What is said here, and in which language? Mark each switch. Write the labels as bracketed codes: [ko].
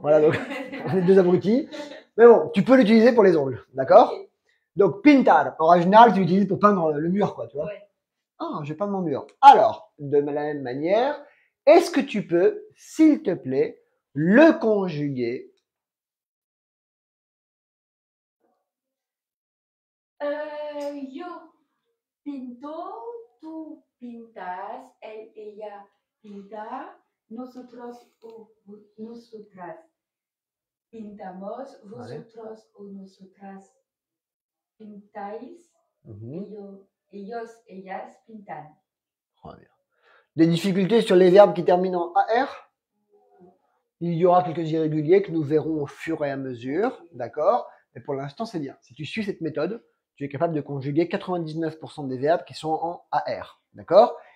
[fr] Voilà, donc on est deux abrutis. Mais bon, tu peux l'utiliser pour les ongles, d'accord? Ok. Donc pintar, en général, tu l'utilises pour peindre le mur, quoi, tu vois. Ouais. Ah, j'ai peint mon mur. Alors, de la même manière, est-ce que tu peux, s'il te plaît, le conjuguer? [es] Yo pinto, tú pintas, él, ella pinta, nosotros o nosotras pintamos, Vale. vosotros o nosotras pintáis, Mhm. ellos, ellas pintan. [fr] Très bien. Des difficultés sur les verbes qui terminent en AR? Il y aura quelques irréguliers que nous verrons au fur et à mesure, d'accord? Mais pour l'instant, c'est bien. Si tu suis cette méthode, tu es capable de conjuguer 99% des verbes qui sont en AR, d'accord?